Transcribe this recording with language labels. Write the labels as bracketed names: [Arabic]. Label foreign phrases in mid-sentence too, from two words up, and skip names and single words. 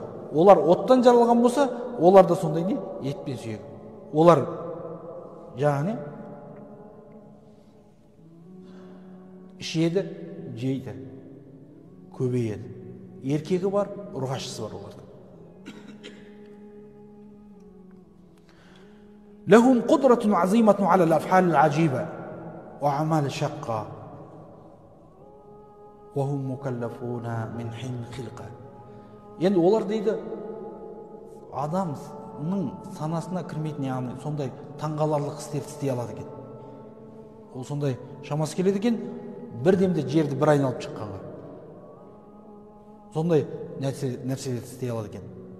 [Kazakh] Олар оттан жаралған болса, олар да сондай не? Ет пен сүйек. Олар яғни ішеді, жейді, көбейеді. Еркегі бар, ұрғашысы бар оларда. [Arabic] لهم قدرة عظيمة على الأفعال العجيبة وأعمال الشاقة وهم مكلفون من حين خلقة. [Kazakh] Енді олар дейді, адамның санасына кірмейтін, яғни сондай таңғаларлық істерді істей алады екен. Ол сондай шамасы келеді екен, бір демде жерді бір айналып шыққанға. Сондай нәрселерді істей алады екен.